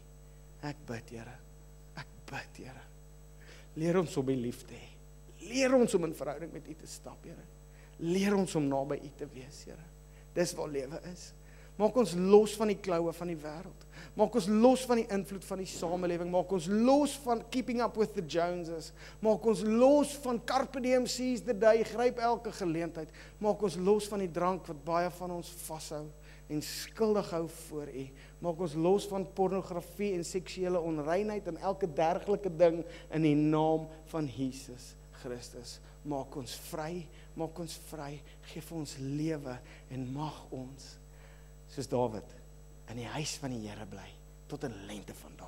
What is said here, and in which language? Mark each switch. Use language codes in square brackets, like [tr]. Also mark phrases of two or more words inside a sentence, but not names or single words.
[af] Ek bid, Here, leer ons om U lief te hê. Leer ons om in verhouding met U te stap, Here. Leer ons om naby U te wees, Here. Dis waar lewe is. Maak ons los van die kloue van die wêreld. Maak ons los van die invloed van die samelewing. Maak ons los van [en] keeping up with the Joneses. [af] Maak ons los van [la] carpe diem, [en] seize the day, [af] gryp elke geleentheid. Maak ons los van die drank wat baie van ons vashou en skuldig hou voor U. Maak ons los van pornografie en seksuele onreinheid en elke dergelike ding in die naam van Jesus Christus. Maak ons vry, gee vir ons lewe en mag ons, soos Dawid, in die huis van die Here bly, tot in lengte van dae.